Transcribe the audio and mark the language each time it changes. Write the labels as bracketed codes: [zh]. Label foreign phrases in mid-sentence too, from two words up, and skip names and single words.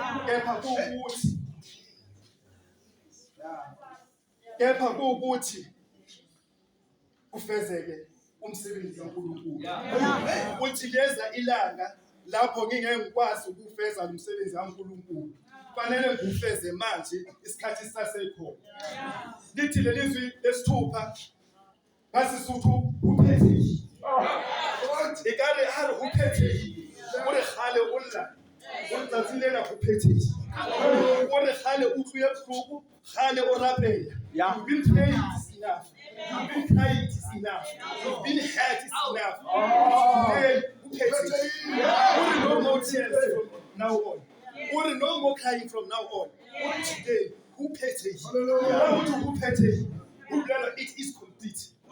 [zu] Kepha kuwukuthi kufezeke umsebenzi kaNkulunkulu. Uthi leza ilanga lapho ngingeke ngikwazi ukufeza umsebenzi kaNkulunkulu. Kufanele ngufeze manje isikhathi sisasekhona. Lithi lelizwi lesithupha ngasisuthu uphethe. [st] Ekare ha re uphethe. O re khale o lla. O tsatsile la uphethe. O re khale o tluye bohloko, khale o rapela. [en] You've been prayed is enough. You've been crying is enough. You've been hurt is enough. [zu] Today, uphethe. [en] No more tears from now on. No more crying from now on. Today, it is complete.